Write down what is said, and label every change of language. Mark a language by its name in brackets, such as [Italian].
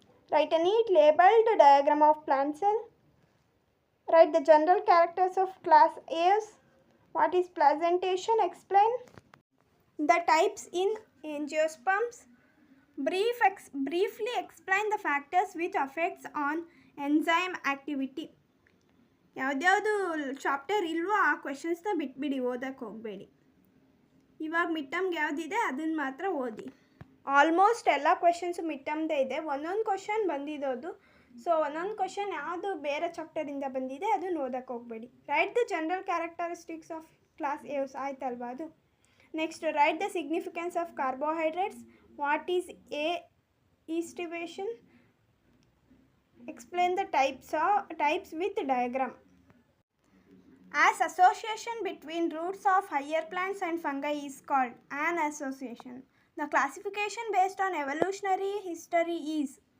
[English] Write a neat labeled diagram of plant cell. Write the general characters of class A's. What is placentation? Explain. The types in angiosperms. Briefly explain the factors which affects on enzyme activity. [Kannada] ಯಾವ್ದ್ಯಾವುದು chapter ಇಲ್ವೋ ಆ ಕ್ವೆಶನ್ಸ್ನ ಬಿಟ್ಬಿಡಿ, ಓದಕ್ಕೆ ಹೋಗಬೇಡಿ. ಇವಾಗ mid ಟರ್ಮ್ಗೆ ಯಾವುದಿದೆ ಅದನ್ನು ಮಾತ್ರ ಓದಿ. ಆಲ್ಮೋಸ್ಟ್ ಎಲ್ಲ ಕ್ವೆಶನ್ಸು ಮಿಡ್ ಟರ್ಮ್ದೇ ಇದೆ. ಒಂದೊಂದು ಕ್ವೆಶನ್ ಬಂದಿರೋದು. ಸೊ ಒಂದೊಂದು ಕ್ವೆಶನ್ ಯಾವುದು ಬೇರೆ ಚಾಪ್ಟರಿಂದ ಬಂದಿದೆ ಅದನ್ನು ಓದಕ್ಕೆ ಹೋಗಬೇಡಿ. [English] write the general characteristics of class Aves [Kannada] ಆಯ್ತಲ್ವಾ ಅದು. [English] Next write the significance of carbohydrates. What is a aestivation? Explain the types with diagram. As association between roots of higher plants and fungi is called an association. The classification based on evolutionary history is.